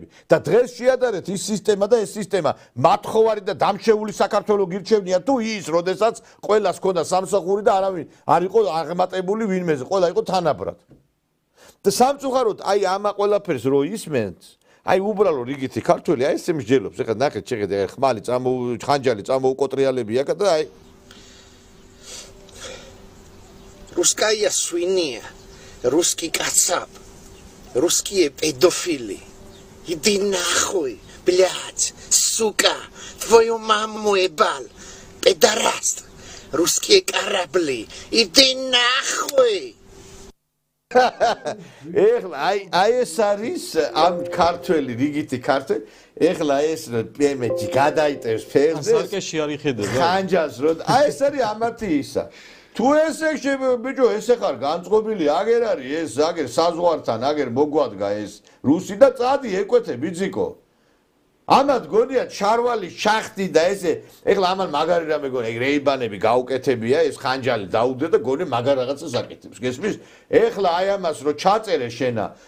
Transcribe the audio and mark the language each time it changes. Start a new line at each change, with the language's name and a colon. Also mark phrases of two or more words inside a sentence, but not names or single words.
Georgian: და დღეს შეადარეთ ის სისტემა და ეს სისტემა მათხოვარი და დამშეული საქართველოს გირჩევნია თუ ის, როდესაც ყველას ქონდა სამსახური და არავინ არ იყო აღმატებული ვინმეზე, ყველა იყო თანაბრად. და სამწუხაროდ აი ამა ყველაფერს რო ისმენთ აი უბრალო რიგითი ქართველი აი ესე მსჯელობს ეხლა ნახეთ შეხედე ხმალი ხანჯალი წამოუკოტრიალები აქ და აი
Russian: Русская свинья, русский кацап, русские педофили. Иди нахуй, блядь, сука, твою маму ебал, пидораст, русские корабли, иди нахуй.
Georgian: ეხლა აი ეს არის ამ ქართველი რიგითი ქართველი ეხლა ეს პემეჯი გადაიტევს ფერზე სარკეში არ იხედება ხანჯას რო აი ეს არის ამათი ისა თუ ესე ბიჭო ესე ხარ განწყობილი აგერ არის ეს აგერ საზღვართან აგერ მოგვადგა ეს რუსი და წადი ეკვეთე ბიძიკო ამათ გონია ჩარვალი შახტი და ესე ეხლა ამან მაგარი რამე გონია რეიბანები გაუკეთებია ეს ხანჯალი დაუდე და გონი მაგარ რაღაცას აკეთებს გესმის ეხლა აი ამას რო ჩაწერე შენა